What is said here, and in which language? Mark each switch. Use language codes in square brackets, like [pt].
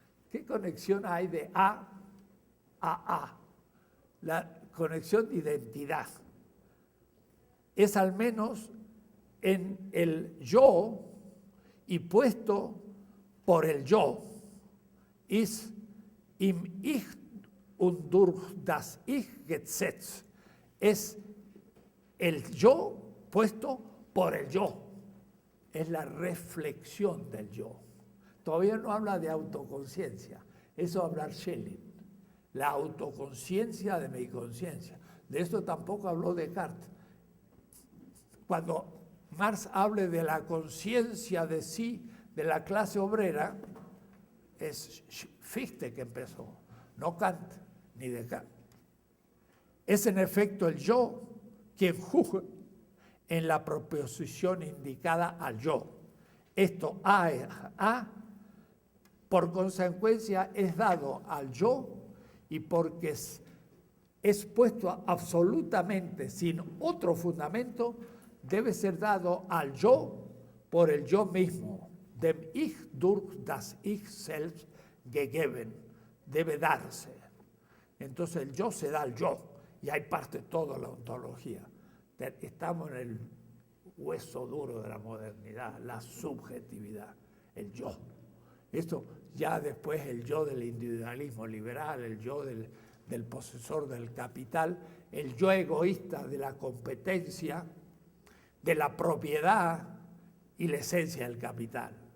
[es] ¿Qué conexión hay de A a A? La conexión de identidad. Es al menos en el yo y puesto por el yo. [de] Ist im Ich und durch das Ich gesetzt. [es] Es el yo puesto por el yo. Es la reflexión del yo. Todavía no habla de autoconciencia. Eso habla Schelling. La autoconciencia de mi conciencia. De esto tampoco habló Descartes. Cuando Marx hable de la conciencia de sí de la clase obrera, es Fichte que empezó, no Kant ni Descartes. Es en efecto el yo quien juzga en la proposición indicada al yo. Esto A, por consecuencia, es dado al yo y porque es puesto absolutamente sin otro fundamento, debe ser dado al yo por el yo mismo. [de] Dem Ich durch das Ich selbst gegeben. [es] Debe darse. Entonces el yo se da al yo y ahí parte toda la ontología. Estamos en el hueso duro de la modernidad, la subjetividad, el yo. Esto ya después el yo del individualismo liberal, el yo del posesor del capital, el yo egoísta de la competencia, de la propiedad y la esencia del capital.